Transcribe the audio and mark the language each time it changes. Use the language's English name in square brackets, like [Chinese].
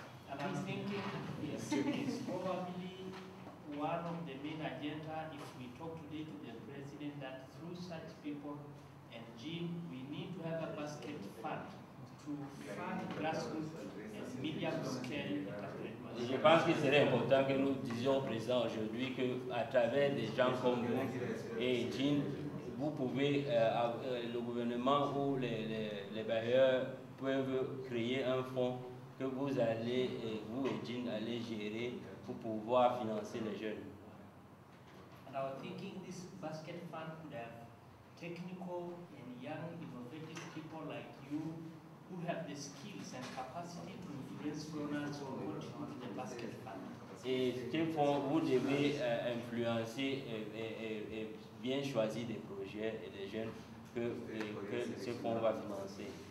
[English] And I'm thinking it's probably one of the main agenda if we talk today to the president that through such people and GIN, we need to have a basket fund to fund grassroots and medium scale enterprise. [French] Je pense qu'il serait important que nous disions au président aujourd'hui qu'à travers des gens comme vous et GIN, vous pouvez, le gouvernement ou les bailleurs peuvent créer un fonds que vous allez, vous et GIN allez gérer pour pouvoir financer les jeunes. [English] And I was thinking this basket fund could have technical and young innovative people like you who have the skills and capacity to influence donors to contribute to the basket fund. [French] Et ce fonds, vous devez influencer et bien choisir des projets et des jeunes que ce fonds va financer.